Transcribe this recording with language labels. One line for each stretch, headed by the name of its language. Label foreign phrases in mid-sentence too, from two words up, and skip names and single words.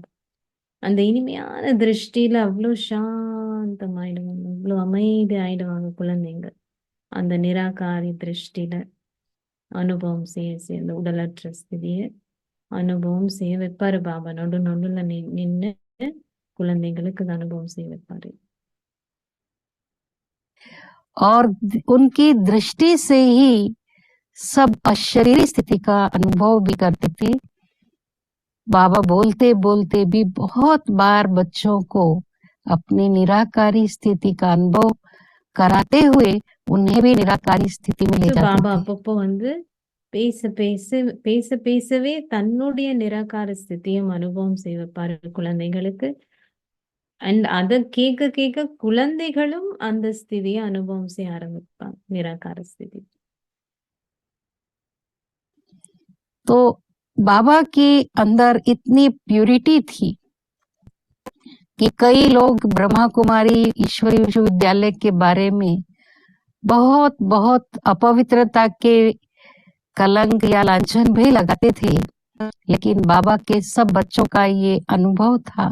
Tamil: அந்த இனிமையான திருஷ்டியில அவ்வளோ சாந்தமாயிடுவாங்க, அவ்வளோ அமைதி ஆயிடுவாங்க குழந்தைங்க. அந்த நிராகாரி திருஷ்டியில அனுபவம் செய்ய அந்த உடலற்ற ஸ்திதியை அனுபவம் செய்ய வைப்பாரு பாபா. நடுல நின்னு குழந்தைங்களுக்கு அந்த அனுபவம் செய்ய வைப்பாரு.
Hindi: और उनकी दृष्टि से ही सब अशरीरी स्थिति का अनुभव भी करते थे। बाबा बोलते बोलते भी बहुत बार बच्चों को अपनी निराकारी स्थिति का अनुभव कराते हुए उन्हें भी निराकारी स्थिति में ले
Tamil: ஸோ
Hindi: जाते
Tamil: பாபா
Hindi: थे।
Tamil: அப்பப்போ வந்து பேசவே தன்னுடைய நிராகார ஸ்திதியும் அனுபவம் செய்ய வைப்பாரு குழந்தைகளுக்கு. அண்ட் அதை கேட்க கேட்க குழந்தைகளும் அந்த ஸ்திதியை அனுபவம் செய்ய ஆரம்பிப்பாங்க, நிராகார ஸ்திதி.
Hindi: तो बाबा के अंदर इतनी प्यूरिटी थी कि कई लोग ब्रह्मा कुमारी ईश्वरी विश्वविद्यालय के बारे में बहुत बहुत अपवित्रता के कलंक या लांछन भी लगाते थे, लेकिन बाबा के सब बच्चों का ये अनुभव था।